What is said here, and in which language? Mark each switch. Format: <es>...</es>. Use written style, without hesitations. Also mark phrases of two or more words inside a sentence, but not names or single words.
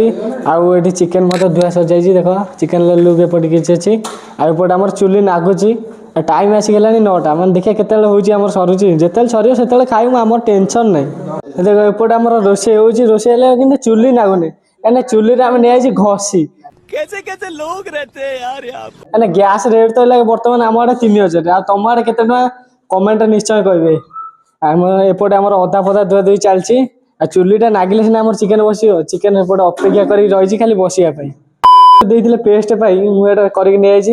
<or>ଆଉ ଏଠି ଚିକେନ ମଧ୍ୟ ଧୁଆ ସରିଯାଇଛି। ଦେଖ ଚିକେନ ଲୁକ୍ ଏପଟେ କିଛି ଅଛି। ଆଉ ଏପଟେ ଆମର ଚୁଲି ନାଗୁଛି। ଟାଇମ ଆସିଗଲାଣି 9ଟା। ମାନେ ଦେଖିବା କେତେବେଳେ ହଉଛି ଆମର ସରୁଛି। ଯେତେବେଳେ ସରିବ ସେତେବେଳେ ଖାଇବୁ, ଆମର ଟେନସନ ନାହିଁ। ଦେଖ ଏପଟେ ଆମର ରୋଷେଇ ହଉଛି। ରୋଷେଇ ହେଲେ କିନ୍ତୁ ଚୁଲି ନାଗୁନି, କାହିଁକିନା ଚୁଲିରେ ଆମେ ନେଇଆଇଛି ଘଷି।</or> <hi>कैसे कैसे लोग रहते हैं यार यहाँ पे।</hi> <or>ମାନେ ଗ୍ୟାସ ରେଟ୍ ତ ହେଲା ବର୍ତ୍ତମାନ ଆମ ଆଡେ 3000। ଆଉ ତମ ଆଡେ କେତେ ଟଙ୍କା କମେଣ୍ଟ ନିଶ୍ଚୟ କହିବେ। ଆମର ଏପଟେ ଆମର ଅଦା ଫଦା ଧୁଆ ଧୁଇ ଚାଲିଛି। ଆଉ ଚୁଲିଟା ନାଗିଲେ ସିନା ଆମର ଚିକେନ ବସିବ। ଚିକେନ ଏପଟେ ଅପେକ୍ଷା କରିକି ରହିଛି ଖାଲି ବସିବା ପାଇଁ। ଦେଇଥିଲେ ପେଷ୍ଟ ପାଇଁ ମୁଁ ଏଇଟା କରିକି ନେଇଯାଇଛି।</or>